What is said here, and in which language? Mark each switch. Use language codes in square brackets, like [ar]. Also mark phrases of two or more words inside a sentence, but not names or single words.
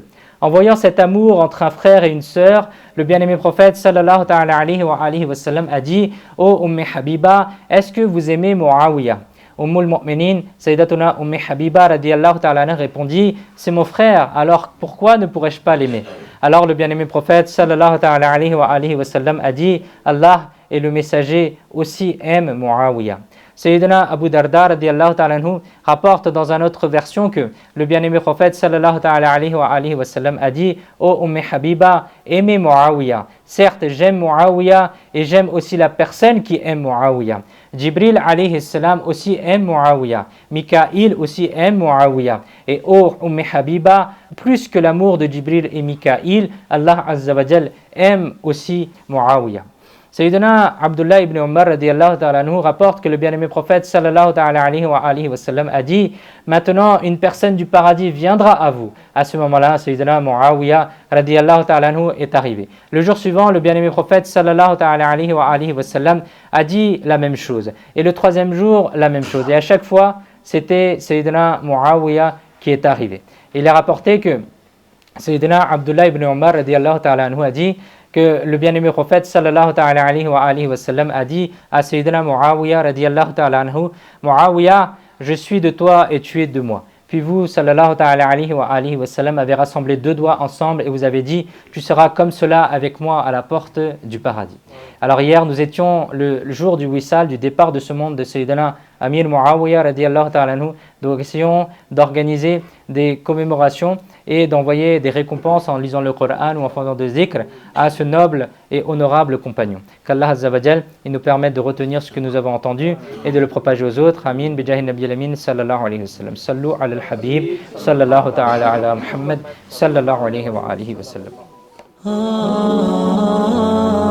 [fr] En voyant cet amour entre un frère et une sœur, le bien-aimé prophète [ar] صلى الله تعالى عليه وسلم [fr] a dit: Ô Ummi Habiba, est-ce que vous aimez Muawiyah? [ar] أم المؤمنين, [fr] Sayyidatuna Ummi Habiba [ar] رضي الله تعالى عنها [fr] répondit: c'est mon frère, alors pourquoi ne pourrais-je pas l'aimer? Alors le bien-aimé prophète [ar] صلى الله تعالى عليه وسلم [fr] a dit: Allah et le messager aussi aiment Muawiyah. Sayyidina Abu Darda [ar] رضي الله تعالى عنه [fr] rapporte dans une autre version que le bien-aimé prophète [ar] صلى الله تعالى عليه وسلم [fr] a dit: Ô Ummi Habiba, aimez Muawiyah. Certes, j'aime Muawiyah et j'aime aussi la personne qui aime Muawiyah. Jibril [ar] عليه السلام [fr] aussi aime Muawiyah. Mikaïl aussi aime Muawiyah. Et ô Ummi Habiba, plus que l'amour de Jibril et Mikaïl, Allah [ar] عز وجل [fr] aime aussi Muawiyah. Sayyidina Abdullah ibn Umar [ar] رضي الله تعالى عنه [fr] rapporte que le bien-aimé prophète [ar] صلى الله تعالى عليه وسلم [fr] a dit: maintenant une personne du paradis viendra à vous. À ce moment-là, Sayyidina Muawiyah [ar] رضي الله تعالى عنه [fr] est arrivé. Le jour suivant, le bien-aimé prophète [ar] صلى الله تعالى عليه وسلم [fr] a dit la même chose. Et le troisième jour, la même chose. Et à chaque fois, c'était Sayyidina Muawiyah qui est arrivé. Il est rapporté que Sayyidina Abdullah ibn Umar [ar] رضي الله تعالى عنه [fr] a dit que le bien-aimé prophète [ar] صلى الله تعالى عليه وسلم [fr] a dit à Sayyidina Muawiyah [ar] رضي الله تعالى عنه: [fr] Muawiyah, je suis de toi et tu es de moi. Puis vous, [ar] صلى الله تعالى عليه وسلم, [fr] avez rassemblé deux doigts ensemble et vous avez dit: tu seras comme cela avec moi à la porte du paradis. Alors hier, nous étions le jour du wissal, du départ de ce monde de Sayyidina Amir Muawiyah [ar] رضي الله تعالى عنه. [fr] Donc essayons d'organiser des commémorations et d'envoyer des récompenses en lisant le Coran ou en faisant des zikr à ce noble et honorable compagnon. Qu'Allah [ar] عز وجل [fr] nous permette de retenir ce que nous avons entendu et de le propager aux autres. [ar] آمين بجاه النبي الأمين صلى الله عليه وسلم. صلوا على الحبيب صلى الله تعالى على محمد صلى الله عليه وسلم.